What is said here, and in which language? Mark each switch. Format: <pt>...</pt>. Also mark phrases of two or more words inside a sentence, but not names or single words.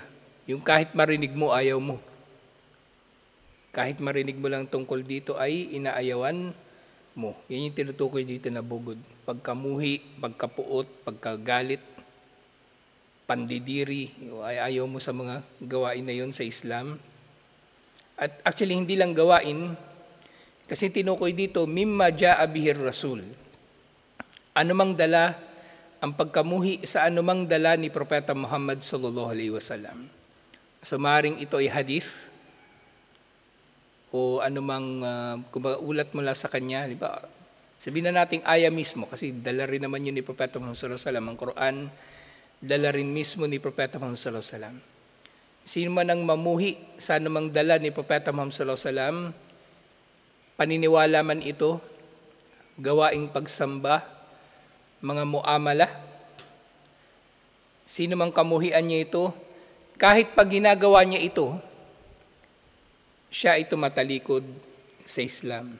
<tl>Yung kahit marinig mo, ayaw mo. Kahit marinig mo lang tungkol dito ay inaayawan mo. Yan yung tinutukoy dito na bugod. Pagkamuhi, pagkapuot, pagkagalit, pandidiri, ayaw mo sa mga gawain na yon sa Islam. At actually, hindi lang gawain, kasi tinukoy dito,</tl> <ar>مما جاء به رسول.</ar> <tl>Anumang dala, ang pagkamuhi sa anumang dala ni Propeta Muhammad</tl> <ar>صلى الله عليه وسلم.</ar> <tl>So, maaaring ito ay hadith, o anumang ulat mula sa kanya, di ba? Sabihin na nating aya mismo, kasi dala rin naman yun ni Propeta Muhammad</tl> <ar>صلى الله عليه وسلم.</ar> <tl>Ang Quran, dala rin mismo ni Propeta Muhammad</tl> <ar>صلى الله عليه وسلم.</ar> <tl>Sino man ang mamuhi sa anumang dala ni Propeta Muhammad</tl> <ar>صلى الله عليه وسلم,</ar> <tl>paniniwala man ito, gawaing pagsamba, mga muamala, sino mang kamuhian niya ito, kahit pag ginagawa niya ito, siya ay tumatalikod sa Islam.</tl>